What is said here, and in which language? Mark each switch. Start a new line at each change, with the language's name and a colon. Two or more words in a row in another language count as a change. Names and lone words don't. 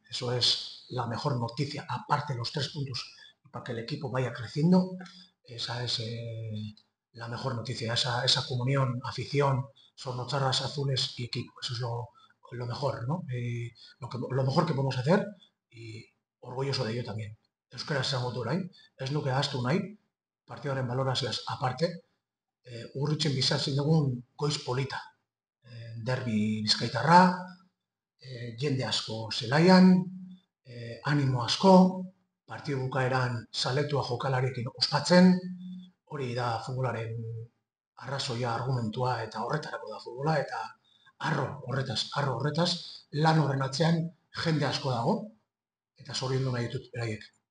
Spanish: Eso es la mejor noticia, aparte de los 3 puntos, para que el equipo vaya creciendo. Esa es la mejor noticia, esa comunión, afición, sornocharras azules y equipo. Eso es lo mejor, ¿no? Lo mejor que podemos hacer y orgulloso de ello también.
Basque: Euskara esan dut orain, ez nuke ahaztu nahi, partidoaren balorazioaz aparte, Urritzen bizatzen dugun goiz polita. Derbi bizkaitarra, jende asko zelaian, animo asko, partidu bukaeran zaletua jokalariekin ospatzen, hori da futbolaren arrazoia, argumentua eta horretarako da futbola, eta arro horretaz, lan horren atzean jende asko dago, eta zoriondu nahi ditut beraiek.